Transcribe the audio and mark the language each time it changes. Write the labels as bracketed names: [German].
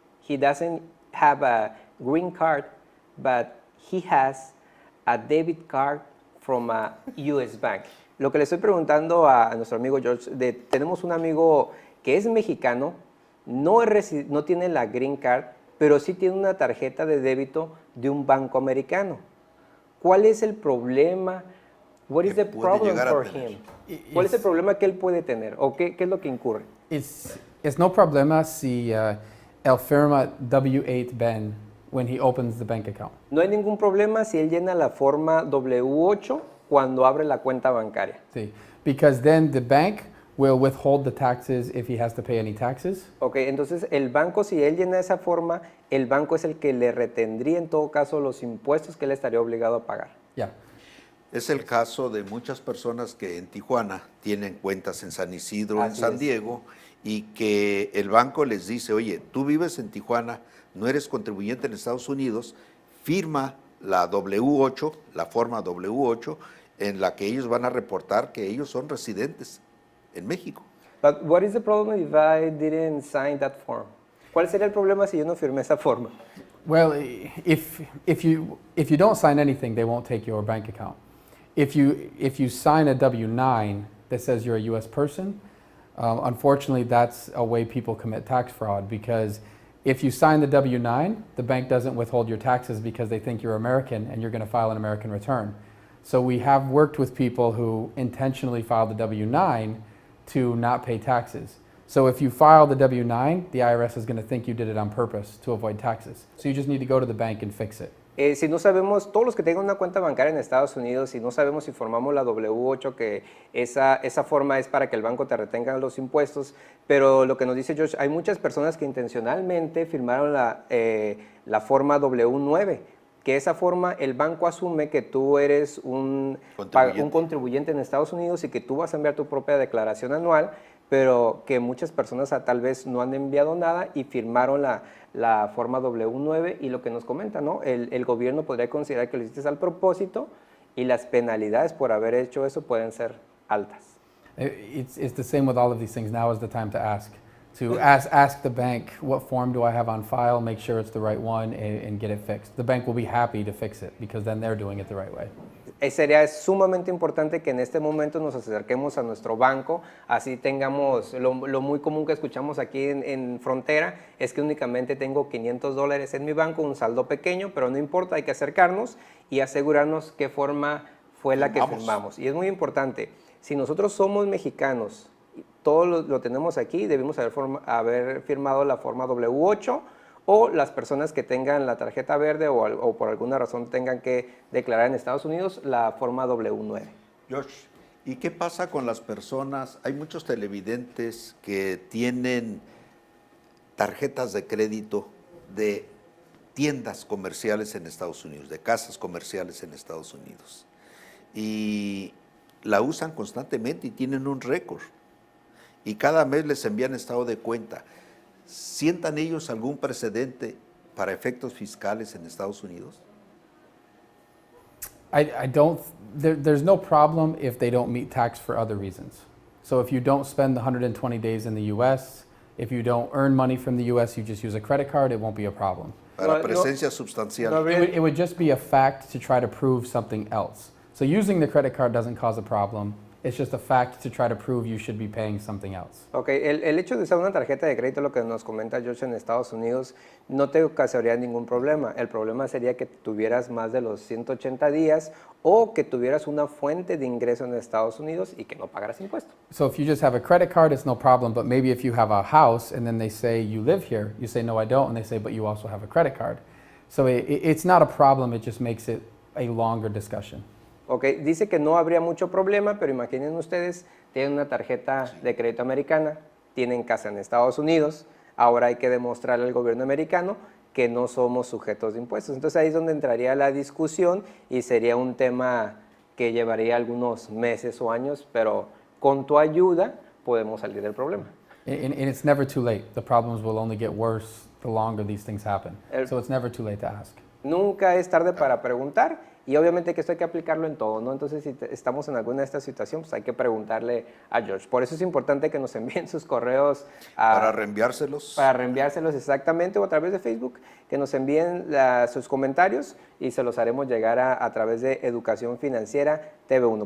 [English] He doesn't have a green card, but he has a debit card from a US bank. [Spanish] Lo que le estoy preguntando a nuestro amigo George, tenemos un amigo que es mexicano, no tiene la green card, pero sí tiene una tarjeta de débito de un banco americano. ¿Cuál es el problema? [English] What is the problem for him? [Spanish] ¿Cuál es el problema que él puede tener? ¿O qué es lo que incurre? Es no problema si él firma W8 Ben [English] when he opens the bank account. [Spanish] No hay ningún problema si él llena la forma W8 cuando abre la cuenta bancaria. [English] Sí, because then the bank will withhold the taxes if he has to pay any taxes. [Spanish] Ok, entonces el banco, si él llena esa forma, el banco es el que le retendría en todo caso los impuestos que él estaría obligado a pagar. [English] Yeah. [Spanish] Es el caso de muchas personas que en Tijuana tienen cuentas en San Isidro, en San Diego, y que el banco les dice, oye, tú vives en Tijuana, no eres contribuyente en Estados Unidos, firma la W8, la forma W8, en la que ellos van a reportar que ellos son residentes en México. [English] But what is the problem if I didn't sign that form? [Spanish] ¿Cuál sería el problema si yo no firmé esa forma? [English] Well, if you don't sign anything, they won't take your bank account. If you sign a W-9 that says you're a U.S. person, unfortunately, that's a way people commit tax fraud, because if you sign the W-9, the bank doesn't withhold your taxes because they think you're American and you're going to file an American return. So we have worked with people who intentionally file the W-9 to not pay taxes. So if you file the W-9, the IRS is going to think you did it on purpose to avoid taxes. So you just need to go to the bank and fix it. [Spanish] Si no sabemos, todos los que tengan una cuenta bancaria en Estados Unidos, si no sabemos si formamos la W8, que esa forma es para que el banco te retenga los impuestos, pero lo que nos dice Josh, hay muchas personas que intencionalmente firmaron la forma W9, que esa forma el banco asume que tú eres un contribuyente en Estados Unidos y que tú vas a enviar tu propia declaración anual, pero que muchas personas tal vez no han enviado nada y firmaron la forma W9 y lo que nos comenta, ¿no? El gobierno podría considerar que lo hiciste al propósito y las penalidades por haber hecho eso pueden ser altas. [English] It's the same with all of these things. Now is the time to ask. Ask the bank, what form do I have on file, make sure it's the right one, and get it fixed. The bank will be happy to fix it because then they're doing it the right way. [Spanish] Sería sumamente importante que en este momento nos acerquemos a nuestro banco, así tengamos, lo muy común que escuchamos aquí en frontera es que únicamente tengo $500 en mi banco, un saldo pequeño, pero no importa, hay que acercarnos y asegurarnos qué forma fue la que firmamos. Y es muy importante, si nosotros somos mexicanos, todo lo tenemos aquí, debemos haber firmado la forma W8, o las personas que tengan la tarjeta verde o por alguna razón tengan que declarar en Estados Unidos la forma W9. George, ¿y qué pasa con las personas? Hay muchos televidentes que tienen tarjetas de crédito de tiendas comerciales en Estados Unidos, de casas comerciales en Estados Unidos, y la usan constantemente y tienen un récord, y cada mes les envían estado de cuenta. ¿Sientan ellos algún precedente para efectos fiscales en Estados Unidos? [English] There's no problem if they don't meet tax for other reasons. So if you don't spend the 120 days in the U.S., if you don't earn money from the U.S., you just use a credit card, it won't be a problem. [Spanish] Para presencia sustancial. [English] It would just be a fact to try to prove something else. So using the credit card doesn't cause a problem. It's just a fact to try to prove you should be paying something else. [Spanish] Ok, el hecho de usar una tarjeta de crédito, lo que nos comenta George en Estados Unidos, no te ocasionaría ningún problema. El problema sería que tuvieras más de los 180 días o que tuvieras una fuente de ingreso en Estados Unidos y que no pagaras impuesto. [English] So if you just have a credit card, it's no problem, but maybe if you have a house and then they say you live here, you say no I don't, and they say but you also have a credit card. So it's not a problem, it just makes it a longer discussion. [Spanish] Okay, dice que no habría mucho problema, pero imaginen ustedes, tienen una tarjeta de crédito americana, tienen casa en Estados Unidos, ahora hay que demostrarle al gobierno americano que no somos sujetos de impuestos. Entonces ahí es donde entraría la discusión y sería un tema que llevaría algunos meses o años, pero con tu ayuda podemos salir del problema. [English] And it's never too late. The problems will only get worse the longer these things happen. So it's never too late to ask. [Spanish] Nunca es tarde para preguntar. Y obviamente que esto hay que aplicarlo en todo, ¿no? Entonces, si estamos en alguna de estas situaciones, pues hay que preguntarle a George. Por eso es importante que nos envíen sus correos. Para reenviárselos. Para reenviárselos exactamente, o a través de Facebook, que nos envíen sus comentarios y se los haremos llegar a través de Educación Financiera TV1.